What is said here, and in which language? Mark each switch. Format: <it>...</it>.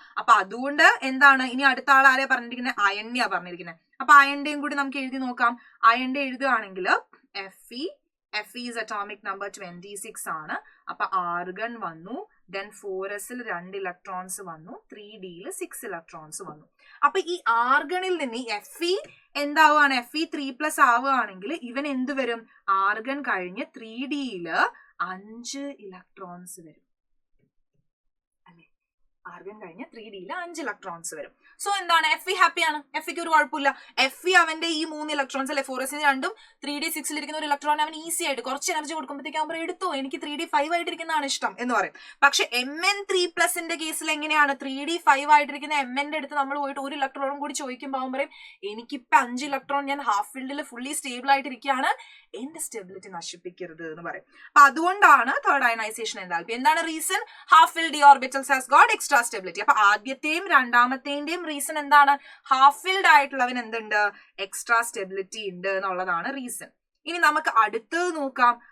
<ml>അപ്പൊ അതുകൊണ്ട് എന്താണ് ഇനി അടുത്ത ആൾ ആരെയാ പറഞ്ഞിരിക്കുന്നത്? അയണിയാ പറഞ്ഞിരിക്കുന്നത്. അപ്പൊ അയണിന്റെയും കൂടി നമുക്ക് എഴുതി നോക്കാം. അയണിന്റെ എഴുതുകയാണെങ്കിൽ</ml> <en>Fe is atomic number 26</en> <ml>ആണ്. അപ്പൊ ആർഗൺ വന്നു, then 4sൽ 2 ഇലക്ട്രോൺസ് വന്നു, 3Dയിൽ 6 ഇലക്ട്രോൺസ് വന്നു. അപ്പൊ ഈ ആർഗണിൽ നിന്ന് Fe എന്താവുകയാണ്? Fe3+ ആവുകയാണെങ്കിൽ ഇവൻ എന്ത് വരും? ആർഗൺ കഴിഞ്ഞ് 3Dയിൽ 5 ഇലക്ട്രോൺസ് വരും അല്ലെ? ആർഗൺ കഴിഞ്ഞ് 3Dയിൽ 5 ഇലക്ട്രോൺസ് വരും. സോ എന്താണ്? Fe ഹാപ്പിയാണ്. Feക്ക് ഒരു കുഴപ്പമില്ല. Fe അവന്റെ ഈ 3 ഇലക്ട്രോൺസ് അല്ലെ, 4s 2 3D 6 ഇരിക്കുന്ന ഒരു ഇലക്ട്രോൺ അവൻ ഈസി ആയിട്ട് കുറച്ച് എനർജി കൊടുക്കുമ്പോഴത്തേക്ക് അവൻ എടുത്തോ, എനിക്ക് 3D 5 ആയിട്ടിരിക്കുന്നതാണ് ഇഷ്ടം എന്ന് പറയും. പക്ഷെ Mn3+ കേസിൽ എങ്ങനെയാണ്? 3D 5 ആയിട്ടിരിക്കുന്ന Mn അടുത്ത് നമ്മൾ പോയിട്ട് ഒരു ഇലക്ട്രോണും കൂടി ചോദിക്കുമ്പോൾ അവൻ പറയും എനിക്കിപ്പോ 5 ഇലക്ട്രോൺ, ഞാൻ ഹാഫ് ഫീൽഡിൽ ഫുള്ളി സ്റ്റേബിൾ ആയിട്ടിരിക്കുകയാണ്, എന്റെ സ്റ്റെബിലിറ്റി നശിപ്പിക്കരുത് എന്ന് പറയും. അപ്പൊ അതുകൊണ്ടാണ് തേർഡ് അയണൈസേഷൻ എൻതാൽപ്പി. എന്താണ് reason?</ml> <en>Half filled d orbitals has got extra stability.</en> <ml>അപ്പൊ ആദ്യത്തെയും രണ്ടാമത്തെയും റീസൺ എന്താണ്? ഹാഫ് ഫിൽഡ് ആയിട്ടുള്ളവൻ എന്തുണ്ട്? എക്സ്ട്രാ സ്റ്റെബിലിറ്റി ഉണ്ട് എന്നുള്ളതാണ് റീസൺ. ഇനി നമുക്ക് അടുത്തത് നോക്കാം.</ml>